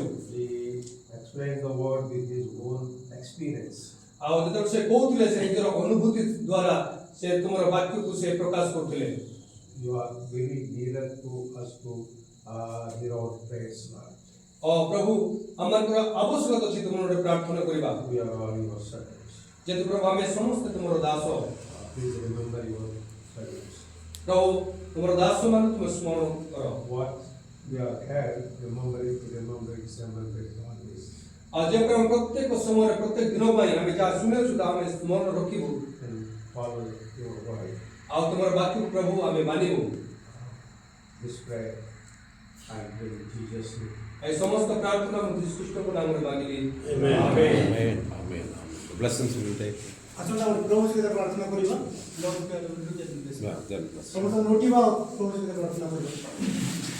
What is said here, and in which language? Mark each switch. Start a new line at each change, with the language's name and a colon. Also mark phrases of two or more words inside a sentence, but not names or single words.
English: He explained the word with his own experience.
Odia: ଆଉ ଯେତେବେଳେ ସେ କହୁଥିଲେ ସେ ନିଜର ଅନୁଭୂତି ଦ୍ୱାରା ସେ ତୁମର ବାକ୍ୟକୁ ସେ ପ୍ରକାଶ କରୁଥିଲେ।
English: You are very nearer to us to hear our prayers, Lord.
Odia: ପ୍ରଭୁ ଆମମାନଙ୍କର ଆବଶ୍ୟକତା ଅଛି ତୁମର ଗୋଟେ ପ୍ରାର୍ଥନା କରିବା।
English: We are all your servants.
Odia: ଯେହେତୁ ପ୍ରଭୁ ଆମେ ସମସ୍ତେ ତୁମର ଦାସ।
English: Please remember your servants.
Odia: ପ୍ରଭୁ ତୁମର ଦାସମାନଙ୍କୁ ତୁମେ ସ୍ମରଣ କର।
English: What we have had, remember it always.
Odia: ଆଉ ଯେପରି ଆମେ ପ୍ରତ୍ୟେକ ସମୟରେ ପ୍ରତ୍ୟେକ ଦିନ ପାଇଁ ଆମେ ଯାହା ଶୁଣିଛୁ ତାହା ଆମେ ସ୍ମରଣ ରଖିବୁ
English: And follow your word.
Odia: ଆଉ ତୁମର ବାକ୍ୟକୁ ପ୍ରଭୁ ଆମେ ମାନିବୁ।
English: This prayer, I pray in Jesus' name.
Odia: ଏହି ସମସ୍ତ ପ୍ରାର୍ଥନା ମୁଁ ଯୀଶୁ ଖ୍ରୀଷ୍ଟଙ୍କ ନାମରେ ମାଗିଲି।
English: Amen.
Odia: ଆମେନ୍।
English: Amen. Amen. The blessings will take.
Odia: ଆସନ୍ତୁ ଆମେ ପ୍ରଭୁ ସହିତ ପ୍ରାର୍ଥନା କରିବା।
English: Yeah, then bless.
Odia: ସମସ୍ତେ ଉଠିବା ପ୍ରଭୁ ସହିତ ପ୍ରାର୍ଥନା କରିବା।